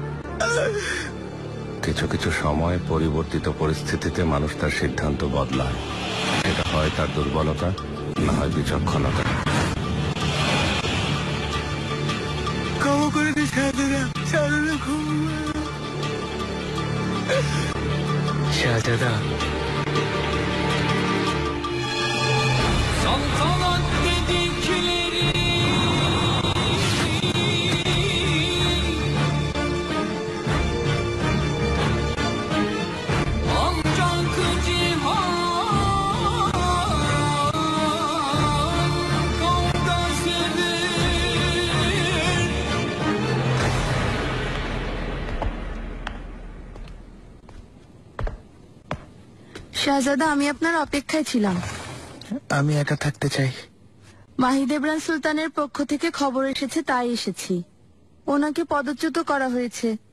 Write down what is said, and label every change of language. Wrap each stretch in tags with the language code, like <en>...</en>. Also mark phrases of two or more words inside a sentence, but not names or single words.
<bn>কিছু কিছু সময় পরিবর্তিত পরিস্থিতিতে মানুষ তার সিদ্ধান্ত বদলায়, এটা হয় তার দুর্বলতা, না হয় বিচক্ষণতা। ক্ষমা করে দিন শাহজাদা, শাহজাদা ক্ষমা।</bn> <tr>শাহজাদা saltanat dedikleri ancak cihan kavga sever.</tr> <bn>শাহজাদা, আমি আপনার অপেক্ষায় ছিলাম। আমি একা থাকতে চাই। মাহিদেবরান সুলতানের পক্ষ থেকে খবর এসেছে, তাই এসেছি। ওনাকে পদচ্যুত করা হয়েছে।</bn>